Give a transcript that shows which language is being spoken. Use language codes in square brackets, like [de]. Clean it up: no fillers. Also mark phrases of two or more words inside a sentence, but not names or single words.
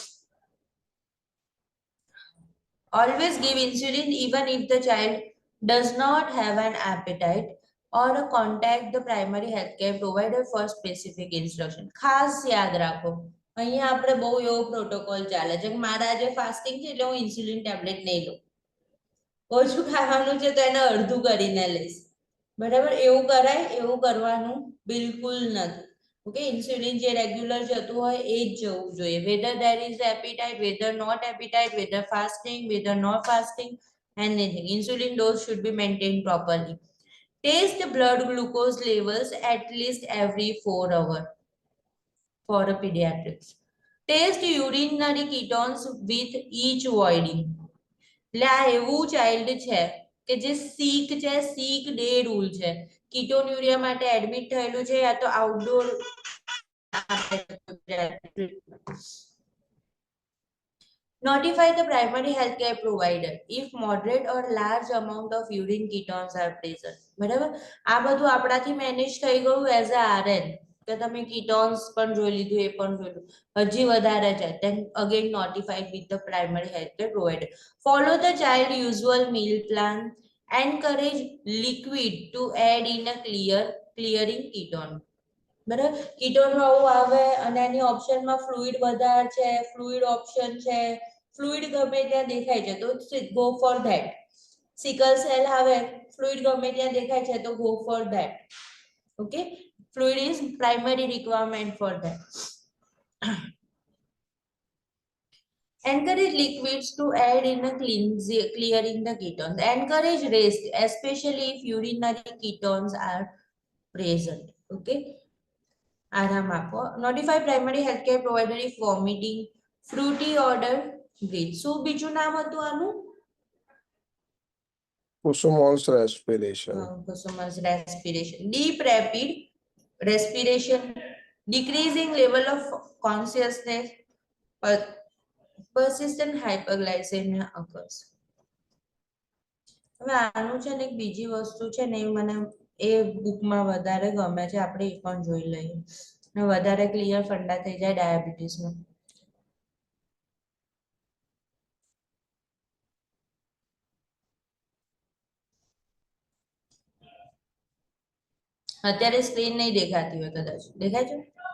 [en] Always give insulin even if the child does not have an appetite or contact the primary healthcare provider for specific instruction. [gu] ખાસ યાદ રાખો અહીંયા આપણે બહુ એવો પ્રોટોકોલ ચાલે છે કે મારા આજે ફાસ્ટિંગ છે એટલે હું [en] insulin tablet [gu] નહીં લઉં. ઓછું ખાવાનું છે તો એને અડધું કરીને લઈશ. બરાબર એવું કરાય એવું કરવાનું બિલકુલ નથી. Okay, insulin જે રેગ્યુલર જતું હોય એ જ જવું જોઈએ. [en] whether there is appetite, whether not appetite, whether fasting, whether not fasting, anything. Insulin dose should be maintained properly. Test blood glucose levels at least every 4 hours. for a pediatrics. Test urinary ketones with each voiding. [gu] એટલે આ એવું ચાઇલ્ડ છે કે જે સિક છે, [en] sick day rule [gu] છે, કીટોન્યુરિયા માટે એડમિટ થયેલું છે યા તો આઉટડોર. [en] Notify the primary healthcare provider if moderate or large amount of urine ketones are present. [gu] બરાબર, આ બધું આપણાથી મેનેજ થઈ ગયું [en] as a RN [gu] કે તમે કીટોન્સ પણ જોઈ લીધું, એ પણ જોઈ લીધું, હજી વધારે છે [en] then again notified with the primary healthcare provider. Follow the child usual meal plan. Encourage liquid to add in a clearing ketone. [gu] બરાબર, કીટોન વાળું આવે અને એની ઓપ્શનમાં ફ્લુઇડ વધારે છે, [en] fluid option [gu] છે, ફ્લુઇડ ગમે ત્યાં દેખાય છે તો [en] go for that. sickle cell [gu] આવે, ફ્લુઇડ ગમે ત્યાં દેખાય છે તો [en] go for that. Okay, fluid is primary requirement for that. Encourage liquids to add in a clearing the ketones. Encourage rest, especially if urinary ketones are present. [gu] Okay. આરામ આપો. [en] Notify primary healthcare provider if vomiting, fruity odor, breath. [gu] શું બીજું નામ હતું આનું? [en] Kusumon's respiration. Kusuma's respiration. Deep rapid respiration, decreasing level of consciousness, persistent hyperglycemia occurs. [gu] હવે આનું છે ને એક બીજી વસ્તુ છે ને એ મને એ બુકમાં વધારે ગમે છે, આપણે એ પણ જોઈ લઈએ ને વધારે [en] clear funda [gu] થઈ જાય ડાયાબિટીસમાં. અત્યારે સ્ક્રીન નહીં દેખાતી હોય, કદાચ દેખાય છે?